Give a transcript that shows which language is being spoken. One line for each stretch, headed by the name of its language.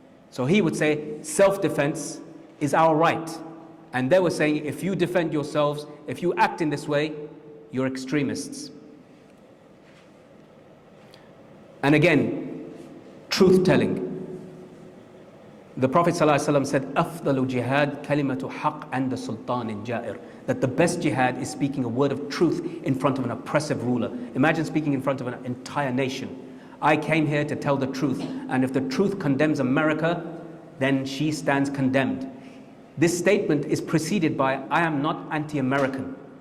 English: So he would say self-defense is our right. And they were saying, if you defend yourselves, if you act in this way, you're extremists. And again, truth-telling. The Prophet ﷺ said,
Arabic: أفضل جهاد كلمة حق عند سلطان جائر.
English: That the best jihad is speaking a word of truth in front of an oppressive ruler. Imagine speaking in front of an entire nation. I came here to tell the truth, and if the truth condemns America, then she stands condemned. This statement is preceded by, I am not anti-American.